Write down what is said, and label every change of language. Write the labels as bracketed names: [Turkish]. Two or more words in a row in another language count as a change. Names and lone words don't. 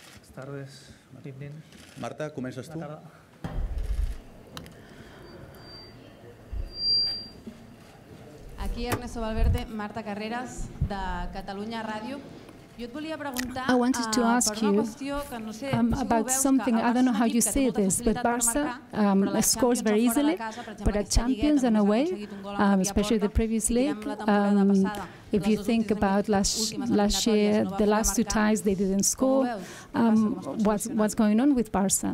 [Spanish] tardes. [English] Good evening. [Catalan] Marta, comences tu. Aquí Ernesto Valverde, Marta Carreras, de Catalunya Ràdio. [English] I wanted to ask you about something. I don't know how you see this, but Barca scores very easily, but at Champions and away, especially the previous league, if you think about last year, the last two ties they didn't score, what's going on with Barca?